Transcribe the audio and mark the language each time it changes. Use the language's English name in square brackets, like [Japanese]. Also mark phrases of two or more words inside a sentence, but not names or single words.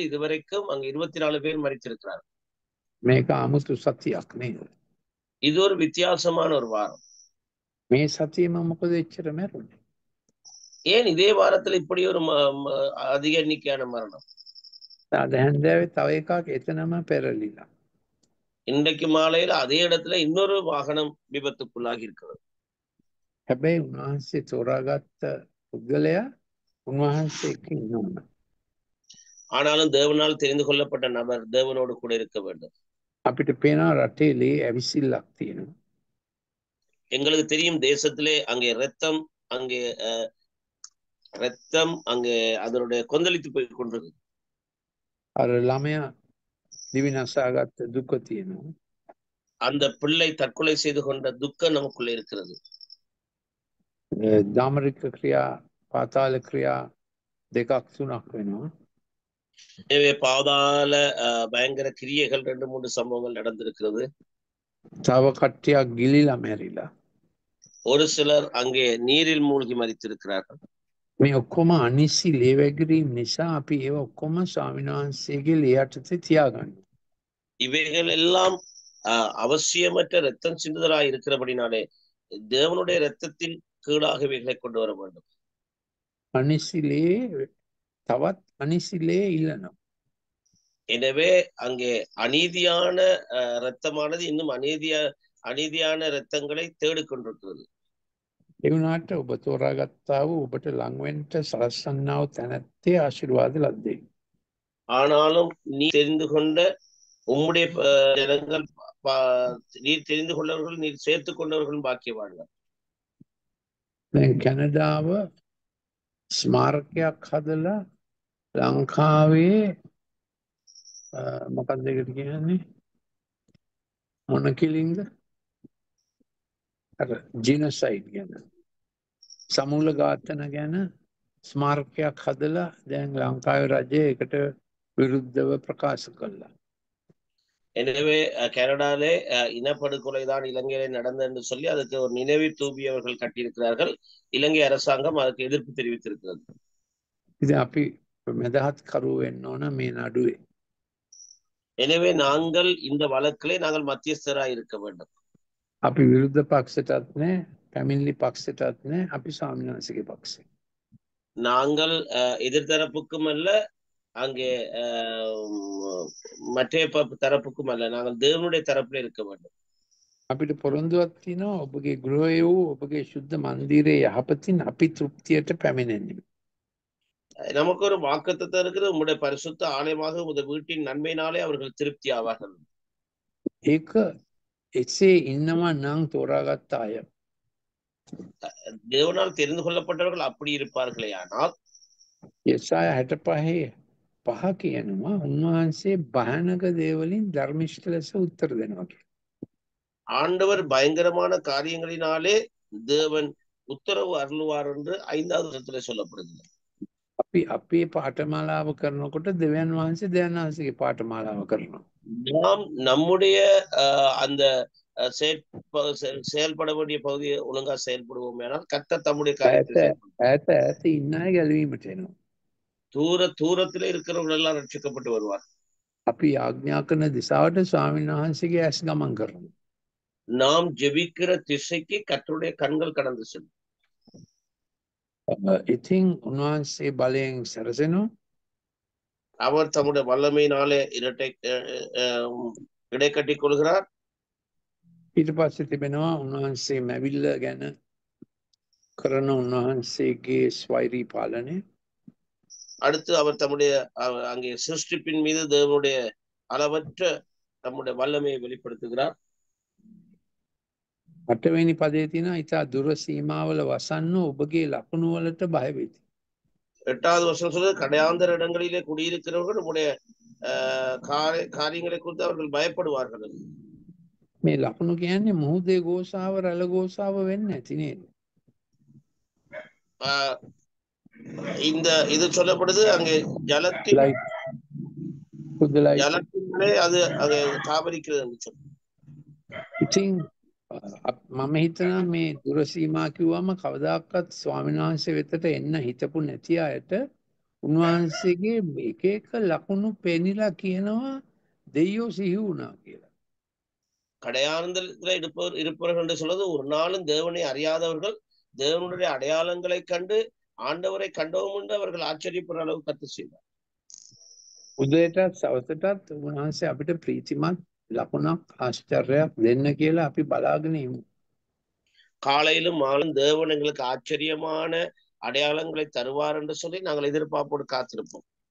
[Tamil] இதுவரைக்கும் அங்க 24 பேர் மரித்திருக்கிறார். [Sinhala] මේක 아무තු සතියක් නේද? [Tamil] இது ஒரு வித்தியாசமான ஒரு வாரம். [Sinhala] මේ සතියෙම මොකද එච්චර මැරුනේ? [Tamil] ஏன் இதே வாரத்துல இப்படி ஒரு அதிக எண்ணிக்கையான மரணம்? [Sinhala] අද හැන්දෑවේ තව එකක් එතනම පෙරලිලා. [Tamil] இன்றைக்கு மாலையில அதே இடத்துல இன்னொரு வாகனம் விபத்துக்குள்ளாகி இருக்கிறது. [Sinhala] හැබැයි උන්වහන්සේ තෝරාගත්ත පුද්ගලයා උන්වහන්සේ ඉන්නවා. [Tamil] ஆனாலும் தேவனால் தெரிந்து கொள்ளப்பட்ட நபர் தேவனோடு கூட இருக்க வேண்டும். [Sinhala] අපිට පේනවා රටේ ලේ ඇවිසිල්ලක් තියෙනවා. [Tamil] எங்களுக்கு தெரியும் தேசத்திலே அங்கே ரத்தம் அங்கே அதனுடைய கொந்தளித்து போய் கொண்டிருக்கு. [Sinhala] අර ළමයා දිවි නසාගත්ත දුක තියෙනවා. [Tamil] அந்த பிள்ளை தற்கொலை செய்து கொண்ட துக்கம் நமக்குள்ள இருக்கிறது. [Sinhala] දාමරික ක්‍රියා පාතාල ක්‍රියා දෙකක් තුනක් වෙනවා. [Tamil] எனவே பாதாள பயங்கர கிரியைகள் 2-3 சம்பவங்கள் நடந்திருக்கிறது. [Sinhala] තව කට්ටියක් ගිලිලා මැරිලා. [Tamil] ஒரு சிலர் அங்கே நீரில் மூழ்கி மரித்திருக்கிறார்கள். [Sinhala] මේ ඔක්කොම අනිසි ලේ වැගිරීම නිසා අපි ඒව ඔක්කොම ස්වාමීන් වහන්සේගේ ලේ යටතේ තියාගන්න. [Tamil] இவைகள் எல்லாம் அவசியமற்ற ரத்தம் சிந்துதலாய் இருக்கிறபடினாலே தேவனுடைய ரத்தத்தின் கீழாக இவைகளை கொண்டு வர வேண்டும். [Sinhala] අනිසි ලේ තවත් අනිසි ලේ ඉල්ලනවා. [Tamil] எனவே அங்கே அநீதியான இரத்தமானது இன்னும் அநீதியான இரத்தங்களை தேடிக்கொண்டிருக்கிறது. [Sinhala] ඒ වුණාට ඔබ තෝරාගත්තා වූ ඔබට ලං වෙන්න සලස්සන්නා වූ තැනැත්තේ ආශිර්වාද ලද්දේ. [Tamil] ஆனாலும் நீ தெரிந்து கொண்ட உம்முடைய ஜனங்கள் நீர் தெரிந்து கொண்டவர்கள் நீர் சேர்த்து கொண்டவர்களும் பாக்கியவான்கள். [Sinhala] දැන් කැනඩාව ස්මාරකයක් හදලා ලංකාවේ මොකක්ද ඒකට කියන්නේ මොන කිලින්ද අර ජිනොසයිඩ් ගැන සමූල ඝාතන ගැන ස්මාරකයක් හදලා දැන් ලංකාවේ රජය ඒකට විරුද්ධව ප්‍රකාශ කළා. [Tamil] எனவே கனடாலே இனப்படுகொலைதான் இலங்கையிலே நடந்தது என்று சொல்லி அதுக்கு ஒரு நினைவு தூபி அவர்கள் கட்டியிருக்கிறார்கள். இலங்கை அரசாங்கம் அதுக்கு எதிர்ப்பு தெரிவித்திருக்கிறது. [Sinhala] ඉතින් අපි මෙදහත් කරුව වෙන්න ඕන මේ නඩුවේ. [Tamil] எனவே நாங்கள் இந்த வழக்கிலே நாங்கள் மத்தியஸ்தராய் இருக்க வேண்டும். [Sinhala] අපි විරුද්ධ පක්ෂයටත් නෑ පැමිණිලි පක්ෂයටත් නෑ අපි ස්වාමීන් වහන්සේගේ පක්ෂේ. [Tamil] நாங்கள் எதிர்த்தரப்புக்கும் அல்ல அங்கே மற்ற தரப்புக்கும் அல்ல நாங்கள் தேவனுடைய தரப்பில் இருக்க வேண்டும். [Sinhala] අපිට පොරොන්දුවක් තියෙනවා ඔබගේ ගෘහය වූ ඔබගේ ශුද්ධ මන්දිරයේ යහපතින් අපි තෘප්තියට පැමිණෙන්නේ. [Tamil] நமக்கு ஒரு வாக்குத்தத்தம் இருக்குது. உங்களுடைய பரிசுத்த ஆலயமாக உங்களுடைய வீட்டின் நன்மையினாலே அவர்கள் திருப்தி ஆவார்கள். [Sinhala] ඒක එසේ ඉන්නවා නම් තෝරාගත්ත අය. [Tamil] தேவனால் தெரிந்து கொள்ளப்பட்டவர்கள் அப்படி இருப்பார்களே ஆனால் [Sinhala] යෙසායා 65:5 කියනවා උන්වහන්සේ භයානක දේවලින් ධර්මිෂ්ඨ ලෙස උත්තර දෙනවා කියලා. [Tamil] ஆண்டவர் பயங்கரமான காரியங்களினாலே தேவன் உத்தரவு அருளுவார் என்று 5வது வசனத்திலே சொல்லப்படுகிறது. [Sinhala] අපි අපේ පාඨමාලාව කරනකොට දෙවියන් වහන්සේගේ පාඨමාලාව කරනවා. [Tamil] நாம் நம்முடைய அந்த செயல்பட வேண்டிய பகுதியை ஒழுங்கா செயல்படுவோம் ஆனால் கர்த்தர் தம்முடைய காரியத்தை [Sinhala] ඈත ඉන්න අය ගැලවීමට එනවා. [Tamil] தூரத்திலே இருக்கிறவர்கள் எல்லாம் ரட்சிக்கப்பட்டு வருவார். [Sinhala] අපි ආඥා කරන දිශාවට ස්වාමීන් වහන්සේගේ ඇස් ගමන් කරනවා. [Tamil] நாம் ஜெபிக்கிற திசைக்கு கர்த்தருடைய கண்கள் கடந்து செல்லும். [Sinhala] ඉතින් උන්වහන්සේ බලයෙන් සැරසෙනවා. [Tamil] அவர் தம்முடைய வல்லமையினாலே இடை கட்டிக் கொள்கிறார். [Sinhala] ඊට පස්සේ තිබෙනවා උන්වහන්සේ මැවිල්ල ගැන කරන උන්වහන්සේගේ ස්වෛරී පාලනය. [Tamil] அடுத்து அவர் தம்முடைய அங்கே சிருஷ்டிப்பின் மீது தேவனுடைய அளவற்ற தம்முடைய வல்லமையை வெளிப்படுத்துகிறார். [Sinhala] 8වෙනි පදයේ තියෙනවා ඊට දුර සීමාවල වසන්න ඔබගේ ලකුණු වලට බය වෙති. [Tamil] 8வது வசனம் சொல்றது கடையாந்தர இடங்களிலே குடியிருக்கிறவர்கள் நம்முடைய காரியங்களை குறித்து அவர்கள் பயப்படுவார்கள். [Sinhala] මේ ලකුණු කියන්නේ මුහුදේ ගෝසාව රළ ගෝසාව වෙන්නේ නැති නේද? [Tamil] இந்த இது சொல்லப்படுது அங்கே ஜலத்திலே அது காவலிக்கிறது என்று சொல்லு. [Sinhala] ඉතින් මම හිතනවා මේ දුර සීමා කිව්වම කවදාකවත් ස්වාමීන් වහන්සේ වෙතට එන්න හිතපු නැති අයට උන්වහන්සේගේ එක එක ලකුණු පෙනිලා කියනවා දෙයියෝ සිහි වුණා කියලා. [Tamil] கடையானந்தத்தில் இருப்பவர்கள் என்று சொல்வது ஒரு நாளும் தேவனை அறியாதவர்கள் தேவனுடைய அடையாளங்களை கண்டு ஆண்டவரை கண்டவும் என்று அவர்கள் ஆச்சரியப்படுற அளவு கத்து செய்தார். [Sinhala] උදේටත් සවසටත් උන්වහන්සේ අපිට ප්‍රීතිමත් ලකුණක් ආශ්චර්යයක් දෙන්න කියලා අපි බලාගෙන ඉමු. [Tamil] காலையிலும் மாலும் தேவன் எங்களுக்கு ஆச்சரியமான அடையாளங்களை தருவார் என்று சொல்லி நாங்கள் எதிர்பார்ப்போடு காத்திருப்போம்.